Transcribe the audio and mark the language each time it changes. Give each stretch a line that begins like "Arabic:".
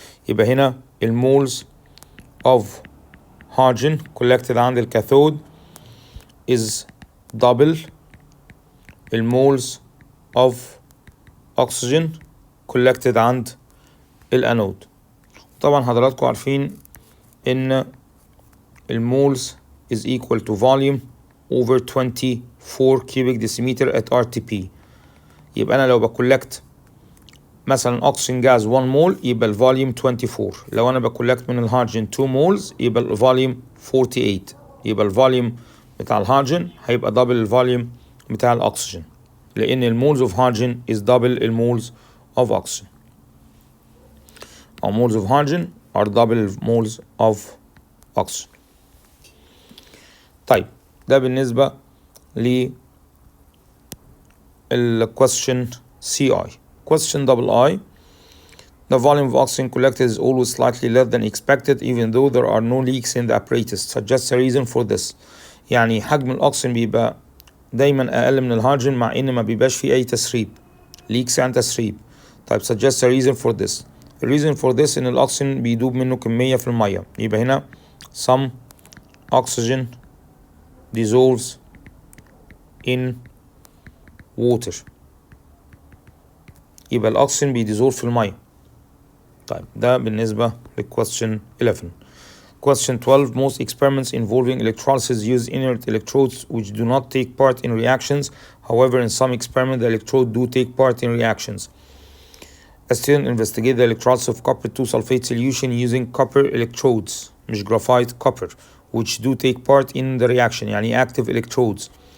English: يبقى هنا المولز of hydrogen collected
Arabic: عند الكاثود
English: is double المولز of oxygen collected
Arabic: عند الانود. طبعا حضراتكم عارفين ان المولز
English: is equal to volume over 24 cubic decimeter at RTP.
Arabic: يبقى انا لو بكولكت مثلا oxygen gas 1 mole يبقى الفوليوم 24. لو انا بكولكت من الهيدروجين 2 moles يبقى الفوليوم 48. يبقى الفوليوم بتاع الهيدروجين هيبقى دبل الفوليوم بتاع الاكسجين، لان المولز اوف هيدروجين
English: is double
Arabic: المولز of oxygen.
English: or moles of hydrogen are double moles of oxygen.
Arabic: طيب ده بالنسبة ل question CI.
English: Question II. The volume of oxygen collected is always slightly less than expected even though there are no leaks in the apparatus. Suggest a reason for this.
Arabic: يعني حجم الأكسجين بيبقى دايما أقل من الهيدروجين مع إن ما بيبقاش فيه أي تسريب. leaks عن تسريب.
English: طيب suggest a reason for this. The reason for this
Arabic: إن الأكسجين بيدوب منه كمية في المية. يبقى هنا
English: some oxygen dissolves in water.
Arabic: يبقى الأكسجين بيديزولف في المية. طيب ده بالنسبة للquestion 11.
English: Question 12. Most experiments involving electrolysis use inert electrodes which do not take part in reactions. However, in some experiments, the electrode do take part in reactions. A student investigated the electrolysis of copper 2 sulfate solution using copper electrodes, مش graphite, copper, which do take part in the reaction,
Arabic: يعني
English: active electrodes.